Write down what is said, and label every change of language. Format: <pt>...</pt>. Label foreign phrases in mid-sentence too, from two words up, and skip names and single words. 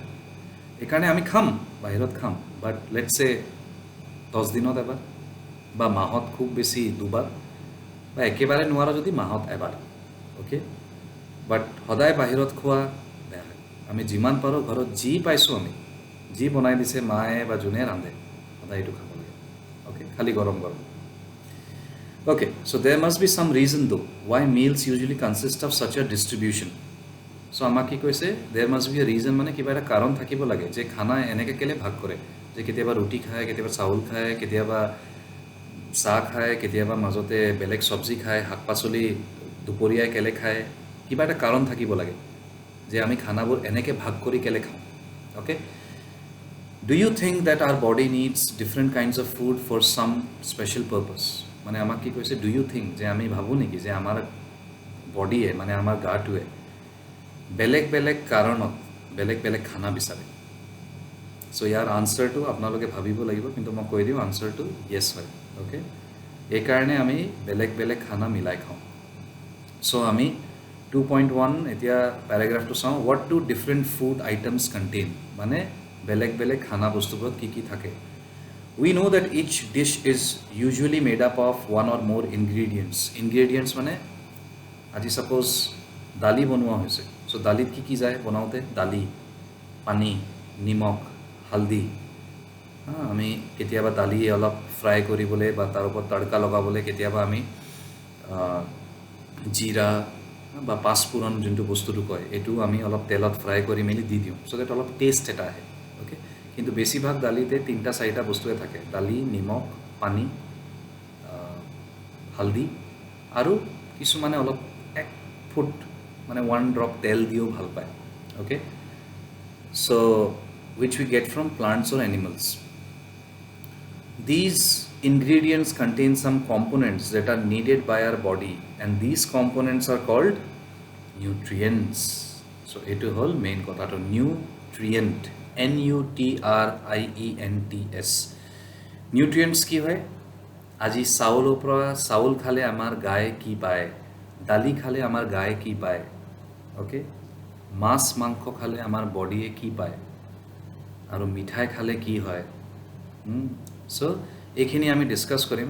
<as>এইকাৰণে আমি খাম, বাহিৰত খাম,</as> <en>but let's say</en> <as>10 দিনত এবাৰ বা মাহত খুব বেছি 2বাৰ, বা একেবাৰে নোৱাৰা যদি মাহত এবাৰ, অ'কে। বাট সদায় বাহিৰত খোৱা বেয়া হয়। আমি যিমান পাৰোঁ ঘৰত যি পাইছোঁ, আমি যি বনাই দিছে মায়ে বা যোনে ৰান্ধে, সদায় এইটো খাব লাগে, অ'কে, খালি গৰম গৰম।</as> <en>Okay, so there must be some reason though why meals usually consist of such a distribution.</en> <as>So আমাক কি কৈছে,</as> <en>there must be a reason,</en> <as>মানে কিবা এটা কাৰণ থাকিব লাগে যে খানা এনেকৈ কেলে ভাগ কৰে, যে কেতিয়াবা ৰুটি খায়, কেতিয়াবা চাউল খায়, কেতিয়াবা চাহ খায়, কেতিয়াবা মাজতে বেলেগ চব্জি খায়, শাক পাচলি দুপৰীয়াই কেলে খায়, কিবা এটা কাৰণ থাকিব লাগে যে আমি খানাবোৰ এনেকৈ ভাগ কৰি কেলে খাওঁ, অ'কে।</as> <en>Do you think that our body needs different kinds of food for some special purpose?</en> <as>মানে আমাক কি কৈছে,</as> <en>do you think,</en> <as>যে আমি ভাবোঁ নেকি যে আমাৰ বডিয়ে, মানে আমাৰ গাটোৱে বেলেগ বেলেগ কাৰণত বেলেগ বেলেগ খানা বিচাৰে? চ' ইয়াৰ আনচাৰটো আপোনালোকে ভাবিব লাগিব, কিন্তু মই কৈ দিওঁ আনচাৰটো য়েছ হয়, অ'কে। এইকাৰণে আমি বেলেগ বেলেগ খানা মিলাই খাওঁ। চ' আমি 2.1 এতিয়া পেৰাগ্ৰাফটো চাওঁ।</as> <en>what do different food items contain,</en> <as>মানে বেলেগ বেলেগ খানা বস্তুবোৰত কি কি থাকে।</as> <en>We know that each dish is usually made up of one or more ingredients.</en> <as>Ingredients মানে আজি সাপোজ দালি বনোৱা হৈছে, চ' দালিত কি কি যায় বনাওঁতে, দালি, পানী, নিমখ, হালধি। আমি কেতিয়াবা দালি অলপ ফ্ৰাই কৰিবলৈ বা তাৰ ওপৰত তড়কা লগাবলৈ কেতিয়াবা আমি জিৰা বা পাঁচফোৰণ যোনটো বস্তুটো কয়, এইটো আমি অলপ তেলত ফ্ৰাই কৰি মেলি দি দিওঁ,</as> <en>so that</en> <as>অলপ টেষ্ট এটা আহে, অ'কে। কিন্তু বেছিভাগ দালিতে 3-4টা বস্তুৱে থাকে, দালি, নিমখ, পানী, হালধি, আৰু কিছুমানে অলপ 1 ফুট মানে 1 ড্ৰপ তেল দিও ভাল পায়, অ'কে।</as> <en>চ' which we get from plants or animals. These ingredients contain some components that are needed by our body, and these components are called nutrients.</en> <as>ছ' এইটো হ'ল মেইন কথা টো নিউট্ৰিয়েণ্ট, নিউট্ৰিয়েণ্টছ. নিউট্ৰিয়েণ্টছ কি হয়, আজি চাউলৰ পৰা চাউল খালে আমাৰ গায়ে কি পায়, দালি খালে আমাৰ গায়ে কি পায়, অ'কে, মাছ মাংস খালে আমাৰ বডিয়ে কি পায়, আৰু মিঠাই খালে কি হয়। চ' এইখিনি আমি ডিছকাছ কৰিম।</as>